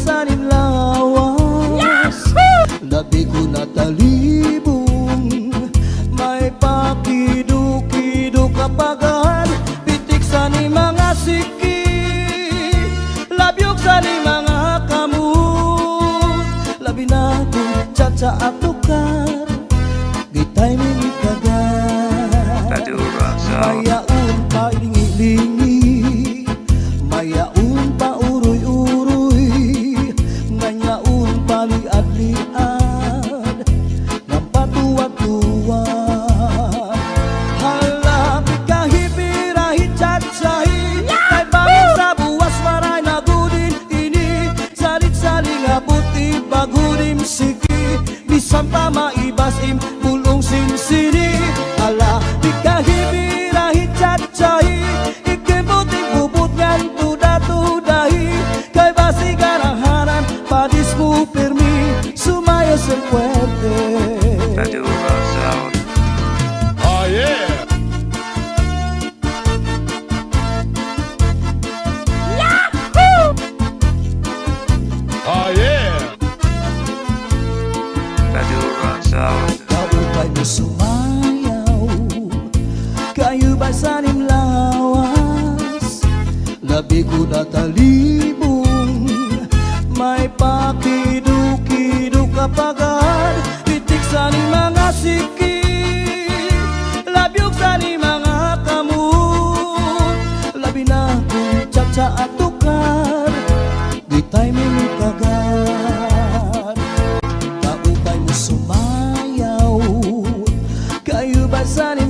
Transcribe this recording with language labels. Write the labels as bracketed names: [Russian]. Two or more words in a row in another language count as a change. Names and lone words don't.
[Waray] sanin lawas, labi ko natalibong, may pakido-kido kapagad, pitik sa ni mga siki, labyog sa ni mga kamot, labi na kong tsa-tsa at tukar, gitay minit kagad, Madura Sound. mayaon pa lingi-lingi, mayaon pa uroy-uroy, nganyaon pa liad-liad, ng patuwag-tuwag. Hala, pikahipirahi chat-sahi, kay bangin sa buwas maray na gudin ini, salit-saling abuti bagudim siki, bisan pa maibasim bulong sinsini. Hala, pikahipirahi chat-sahi, ikibuting bubut ngan tuda-tudahi, kay basi garahanan padis mo permi, sumayo sa puwerte. Madura Sound. [English] Oh yeah. Oh yeah. [Waray] Madura Sound. Kaupay mo sumayaw, kayo ba sanim lawas, labi ko natalibong, may pakido-kido kapagad, pitik sa ni mga siki, labyog sa ni mga kamot, labi na kong tsa-tsa at tukar, gitay minit kagad, kaupay mo sumayaw, kayo ba sanim